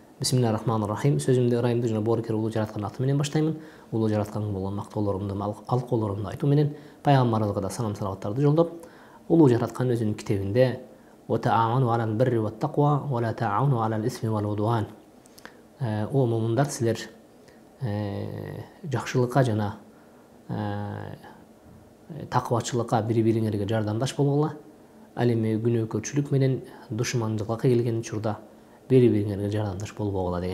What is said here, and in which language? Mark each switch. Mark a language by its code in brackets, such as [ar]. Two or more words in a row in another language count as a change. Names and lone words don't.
[ar] بسم الله الرحمن الرحيم. [ky] Сөзімді ырайымды жана боорукер улуу жараткан аты менен баштаймын. Улуу жараткан болгон мактоолорумду, алкоолорумду айтуу менен пайгамбарыбызга да салам салаваттарды жолдоп, улуу жараткан өзүнүн китебинде [ar] «وتعاونوا على البر والتقوى ولا تعاونوا على الإثم والعدوان». [ky] О момундар, силер жакшылыкка жана такыбачылыкка бири-бириңерге жардамдаш болгула. Ал эми күнөөкөрчүлүк менен душмандыкка келген учурда бири-бириңерге жардамдаш болбогула деген.